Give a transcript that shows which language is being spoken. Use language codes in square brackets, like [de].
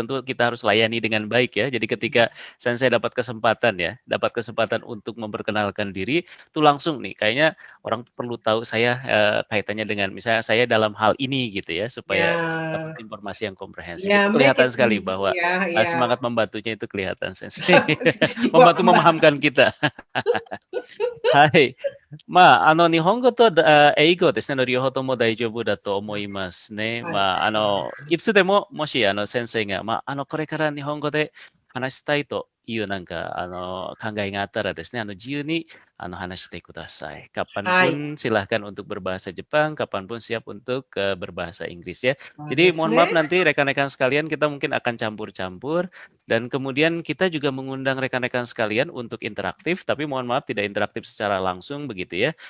[id] Tentu kita harus layani dengan baik ya. Jadi ketika Sensei dapat kesempatan untuk memperkenalkan diri, itu langsung nih. Kayaknya orang perlu tahu saya kaitannya dengan misalnya saya dalam hal ini gitu ya, supaya dapat informasi yang komprehensif. Itu kelihatan sekali bahwa semangat membantunya itu kelihatan Sensei. Membantu memahamkan kita. Hai. [ja] 日本語と英語ですね、両方とも大丈夫だと思いますね。いつでも、もし先生が、これから日本語で話したいという考えがあったらですね、自由に話してください。 [id] Kapanpun silahkan untuk berbahasa Jepang, kapanpun siap untuk berbahasa Inggris ya. Jadi mohon maaf nanti rekan-rekan sekalian kita mungkin akan campur-campur dan kemudian kita juga mengundang rekan-rekan sekalian untuk interaktif, tapi mohon maaf tidak interaktif secara langsung begitu ya.